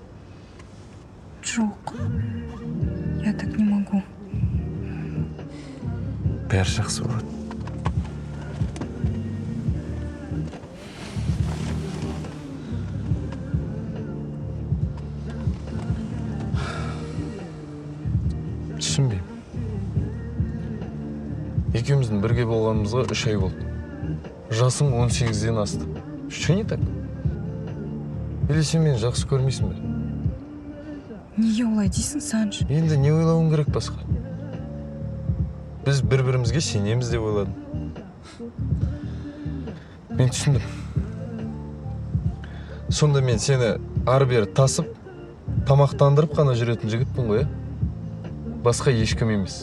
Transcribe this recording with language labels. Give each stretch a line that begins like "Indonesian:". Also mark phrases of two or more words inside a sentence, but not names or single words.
Russian: Жоқ, я так не могу.
Kazakh: Бәрі жақсы болады. Түсінбеймін. Екеуміздің бірге болғанымызға 3 ай болды. Жасым 18-ден асты.
Russian: Что не так?
Kazakh: Или сен мені жақсы көрмейсің бе? Неге олай дейсің, Санж? Енді не ойлауың керек басқа? Біз бір-бірімізге сенеміз деп ойладым. Мен түсіндім. Сонда мен сені ары-бері тасып, тамақтандырып қана жүретін жігітпін ғой, басқа ешкім емес.